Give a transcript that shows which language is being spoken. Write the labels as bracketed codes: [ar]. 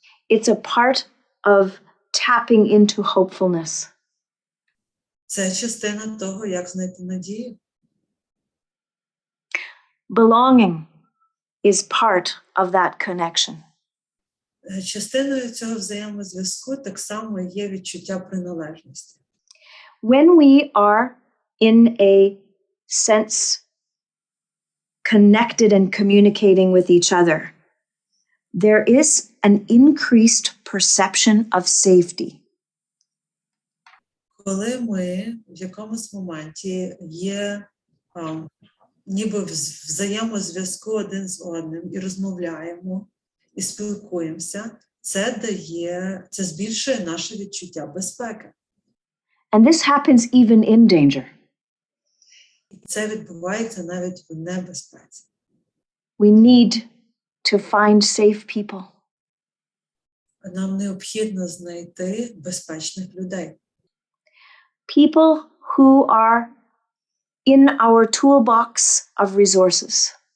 [en] It's a part of tapping into hopefulness. [uk] Це частина того, як знайти надію. [en] Belonging is part of that connection. [uk] Частиною цього взаємозв'язку так само є відчуття приналежності. [en] When we are in a sense connected and communicating with each other, there is an increased perception of safety. [uk] Коли ми в якомусь моменті є ніби в взаємозв'язку один з одним і розмовляємо, і спілкуємося, це збільшує наше відчуття безпеки. [en] And this happens even in danger. [uk] І це відбувається навіть в небезпеці. [en] We need to find safe people. [uk] Нам необхідно знайти безпечних людей. [en] People who are in our toolbox of resources.